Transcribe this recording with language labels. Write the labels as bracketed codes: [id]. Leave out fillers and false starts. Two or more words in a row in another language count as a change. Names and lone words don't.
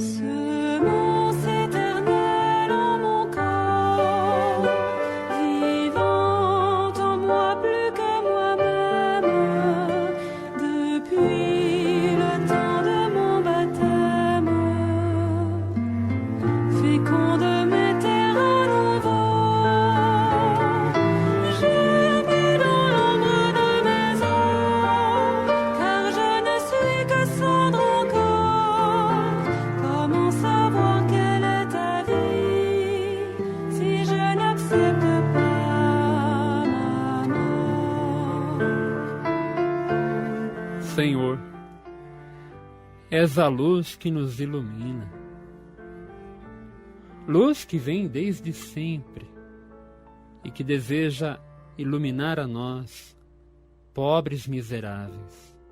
[fr] Semence éternelle en mon corps, vivante en moi plus que moi-même, depuis le temps de mon baptême, féconde mes terres à nouveau, germez dans l'ombre de mes os, car je ne suis que cendre encore. Comment savoir quelle est ta vie si je n'accepte pas ma mort? [pt] Senhor, és a luz que nos ilumina, luz que vem desde sempre e que deseja iluminar a nós, pobres miseráveis.